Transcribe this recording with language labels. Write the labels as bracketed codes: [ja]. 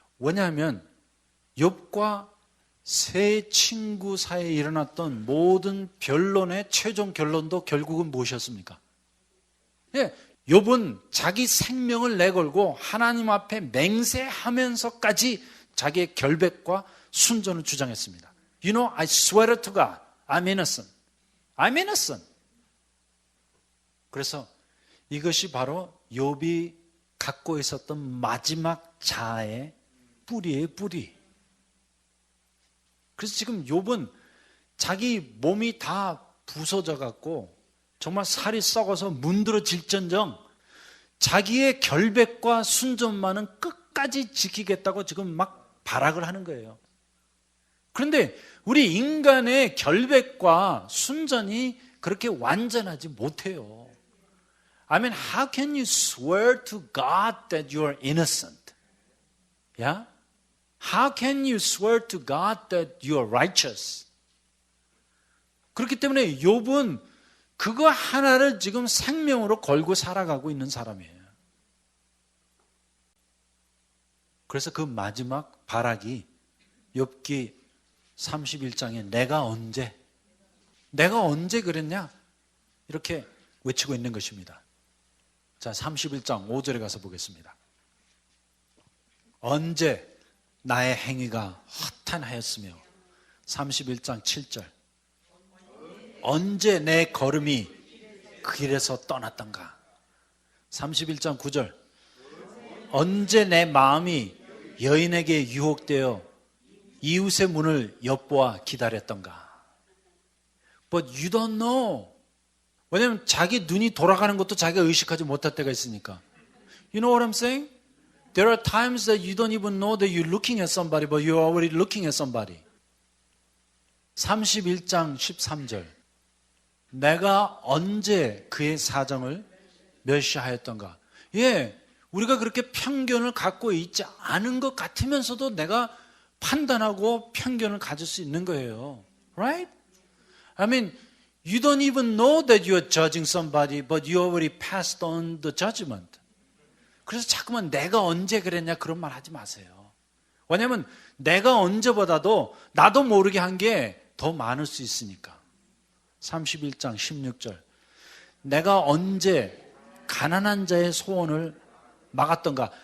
[ko] 왜냐하면 욥과 세 친구 사이에 일어났던 모든 변론의 최종 결론도 결국은 무엇이었습니까? 예, 욥은 자기 생명을 내걸고 하나님 앞에 맹세하면서까지 자기의 결백과 순전을 주장했습니다. [en] You know, I swear to God, I'm innocent. I'm innocent. [ko] 그래서 이것이 바로 욥이 갖고 있었던 마지막 자아의 뿌리의 뿌리. 그래서 지금 욥은 자기 몸이 다 부서져 갖고 정말 살이 썩어서 문드러질전정 자기의 결백과 순전만은 끝까지 지키겠다고 지금 막 발악을 하는 거예요. 그런데 우리 인간의 결백과 순전이 그렇게 완전하지 못해요. [en] I mean, how can you swear to God that you are innocent? Yeah? How can you swear to God that you are righteous? [ko] 그렇기 때문에 욥은 그거 하나를 지금 생명으로 걸고 살아가고 있는 사람이에요. 그래서 그 마지막 발악이 욥기 31장에 내가 언제 그랬냐? 이렇게 외치고 있는 것입니다. 자, 31장 5절에 가서 보겠습니다. 언제 나의 행위가 허탄하였으며 31장 7절 언제 내 걸음이 그 길에서 떠났던가 31장 9절 언제 내 마음이 여인에게 유혹되어 이웃의 문을 엿보아 기다렸던가. [en] But you don't know. [ko] 왜냐하면 자기 눈이 돌아가는 것도 자기가 의식하지 못할 때가 있으니까. [en] You know what I'm saying? There are times that you don't even know that you're looking at somebody, but you're already looking at somebody. [ko] 31장 13절 내가 언제 그의 사정을 멸시하였던가. 예, 우리가 그렇게 편견을 갖고 있지 않은 것 같으면서도 내가 판단하고 편견을 가질 수 있는 거예요. [en] Right? I mean, you don't even know that you are judging somebody, but you already passed on the judgment. [ko] 그래서 자꾸만 내가 언제 그랬냐 그런 말 하지 마세요. 왜냐하면 내가 언제보다도 나도 모르게 한 게 더 많을 수 있으니까. 31장 16절 내가 언제 가난한 자의 소원을 막았던가.